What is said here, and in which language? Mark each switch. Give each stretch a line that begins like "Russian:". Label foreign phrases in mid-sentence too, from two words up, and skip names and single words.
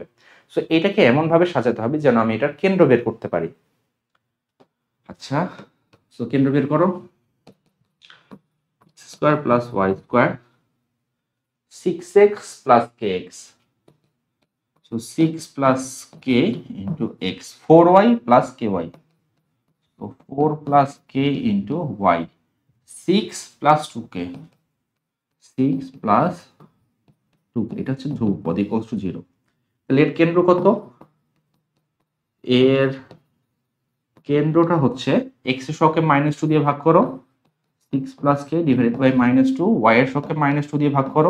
Bangla: সো এটাকে এমন ভাবে সাজাতে হবে যেন আমি এটার কেন্দ্র বের করতে পারি। আচ্ছা, সো কেন্দ্র বের করো।
English: square plus y square 6x plus kx. So 6 plus k into x. 4y plus ky. So 4 plus k into y. 6 plus 2k. 6 plus 2k.
Bangla: এটা হচ্ছে ধ্রুবপদ
English: equals to 0.
Bangla: তাহলে এর কেন্দ্র কত? এর কেন্দ্রটা হচ্ছে x এর শকে -2 দিয়ে ভাগ করো।
English: 6 plus k divided by -2.
Bangla: y এর শকে -2 দিয়ে ভাগ করো।